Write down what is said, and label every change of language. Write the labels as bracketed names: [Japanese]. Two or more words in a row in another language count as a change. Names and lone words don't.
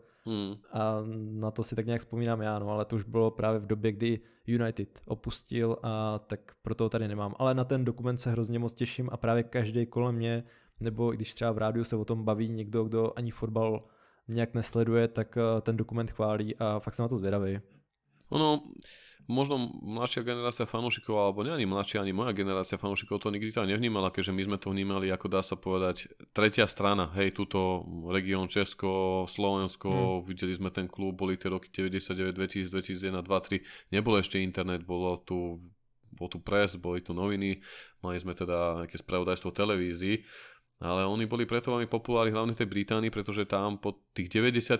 [Czech] A na to si tak nějak vzpomínám já, no, ale to už bylo právě v době, kdy United opustil a tak proto ho tady nemám. Ale na ten dokument se hrozně moc těším a právě každý kolem mě, nebo když třeba v rádiu se o tom baví někdo, kdo ani fotbal nějak nesleduje, tak ten dokument chválí a fakt jsem na to zvědavý. [Slovak] Ono, možno mladšia generácia fanúšikov, alebo nie ani mladšia, ani moja generácia fanúšikov to nikdy tak nevnímala, keďže my sme to vnímali, ako dá sa povedať, tretia strana, hej, túto región Česko, Slovensko, videli sme ten klub, boli tie roky 99, 2000, 2001, 2, 3, nebol ešte internet, bol tu press, boli tu noviny, mali sme teda nejaké spravodajstvo televízii, ale oni boli preto veľmi populárni hlavne v tej Británii, pretože tam po tých 90.